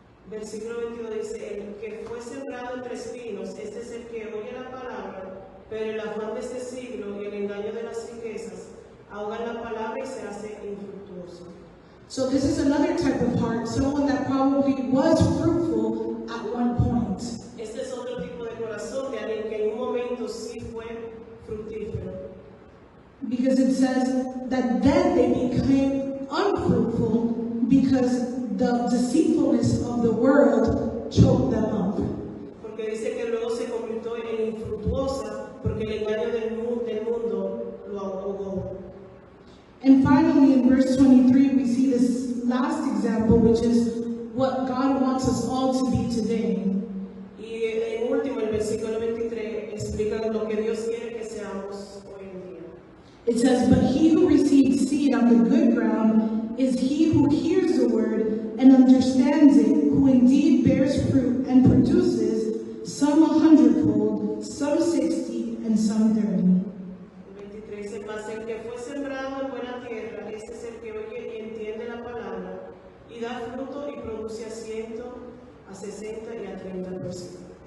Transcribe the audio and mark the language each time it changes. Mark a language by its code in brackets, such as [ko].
[es] Versículo 22 dice, el que fue sembrado entre espinos, este es el que oye la palabra, pero el afán de este siglo y el engaño de las riquezas ahogan la palabra y se hace infructuoso. [en] So this is another type of heart, someone that probably was fruitful at one point. [es] Este es otro tipo de corazón de alguien que en un momento sí fue fructífero. [en] Because it says that then they became unfruitful because the deceitfulness of the world choked them up. [es] Porque dice que luego se convirtió en infructuosa porque el engaño del mundo lo ahogó. [en] And finally, in verse 23, we see this last example, which is what God wants us all to be today. [es] Y en último, el versículo 23 explica lo que Dios quiere que seamos hoy en día. [en] It says, "But he who receives seed on the good ground is he who hears the word and understands it, who indeed bears fruit and produces some 100-fold, some 60, and some 30. [es] El 23 dice, mas el que fue sembrado en buena tierra, este es el que oye y entiende la palabra, y da fruto y produce a 100, a 60 y a 30%.